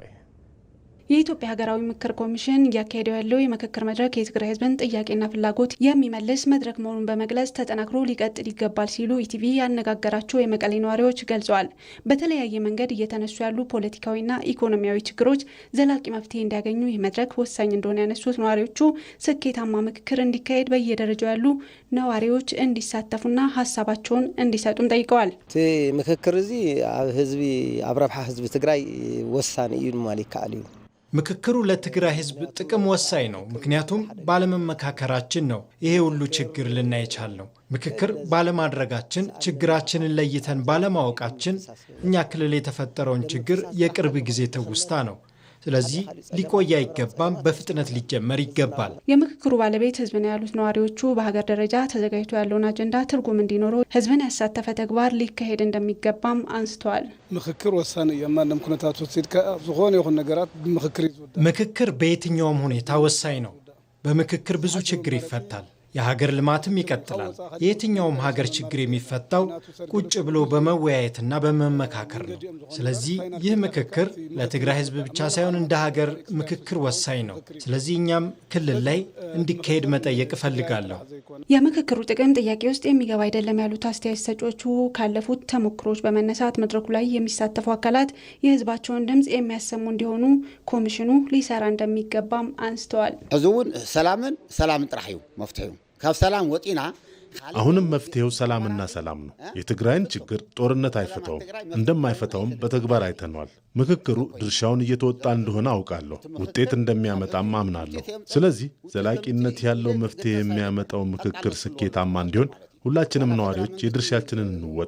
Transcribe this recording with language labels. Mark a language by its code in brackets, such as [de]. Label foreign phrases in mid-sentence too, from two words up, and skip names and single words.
[am] የኢትዮጵያ ሀገራዊ ምክክር ኮሚሽን እያካሄደው ያለው የምክክር መድረክ የትግራይ ህዝብን ጥያቄና ፍላጎት የሚመልስ መድረክ መሆኑን በመግለጽ ተጠናክሮ ሊቀጥል ይገባል ሲሉ ኢቲቪ ያነጋገራቸው የመቀሌ ነዋሪዎች ገልጸዋል። በተለያየ መንገድ እየተነሱ ያሉ ፖለቲካዊና ኢኮኖሚያዊ ችግሮች ዘላቂ መፍትሄ እንዲያገኙ ይህ መድረክ ወሳኝ እንደሆነ ያነሱት ነዋሪዎቹ ስኬታማ ምክክር እንዲካሄድ በየደረጃው ያሉ ነዋሪዎች እንዲሳተፉና ሀሳባቸውን እንዲሰጡም ጠይቀዋል። [ti] ምክክር እዚ ህዝቢ አብረብሓ ህዝቢ ትግራይ ወሳኝ እዩ ማለት ይካአል እዩ። [am] ምክክሩ ለትግራይ ህዝብ ጥቅም ወሳኝ ነው። ምክንያቱም ባለመመካከራችን ነው ይሄ ሁሉ ችግር ልናይ የቻልነው። ምክክር ባለማድረጋችን፣ ችግራችንን ለይተን ባለማወቃችን እኛ ክልል የተፈጠረውን ችግር የቅርብ ጊዜ ትውስታ ነው። ስለዚህ ሊቆይ አይገባም፣ በፍጥነት ሊጀመር ይገባል። የምክክሩ ባለቤት ህዝብ ነው ያሉት ነዋሪዎቹ በሀገር ደረጃ ተዘጋጅቶ ያለውን አጀንዳ ትርጉም እንዲኖረው ህዝብን ያሳተፈ ተግባር ሊካሄድ እንደሚገባም አንስተዋል። [ti] ምክክር ወሳኝ የማንም ኩነታት ወስድካ ዝኾነ ይኹን ነገራት [am] ምክክር በየትኛውም ሁኔታ ወሳኝ ነው። በምክክር ብዙ ችግር ይፈታል፣ የሀገር ልማትም ይቀጥላል። የየትኛውም ሀገር ችግር የሚፈታው ቁጭ ብሎ በመወያየትና በመመካከር ነው። ስለዚህ ይህ ምክክር ለትግራይ ህዝብ ብቻ ሳይሆን እንደ ሀገር ምክክር ወሳኝ ነው። ስለዚህ እኛም ክልል ላይ እንዲካሄድ መጠየቅ እፈልጋለሁ። የምክክሩ ጥቅም ጥያቄ ውስጥ የሚገባ አይደለም ያሉት አስተያየት ሰጪዎቹ ካለፉት ተሞክሮች በመነሳት መድረኩ ላይ የሚሳተፉ አካላት የህዝባቸውን ድምፅ የሚያሰሙ እንዲሆኑ ኮሚሽኑ ሊሰራ እንደሚገባም አንስተዋል። [ti] ሕዚ እውን ሰላም ጥራሕ እዩ መፍትሒኡ ካብ ሰላም ወጢና [am] አሁንም መፍትሄው ሰላምና ሰላም ነው። የትግራይን ችግር ጦርነት አይፈታውም፣ እንደማይፈታውም በተግባር አይተነዋል። ምክክሩ ድርሻውን እየተወጣ እንደሆነ አውቃለሁ፣ ውጤት እንደሚያመጣም አምናለሁ። ስለዚህ ዘላቂነት ያለው መፍትሄ የሚያመጣው ምክክር ስኬታማ እንዲሆን ሁላችንም ነዋሪዎች የድርሻችንን እንወጣ።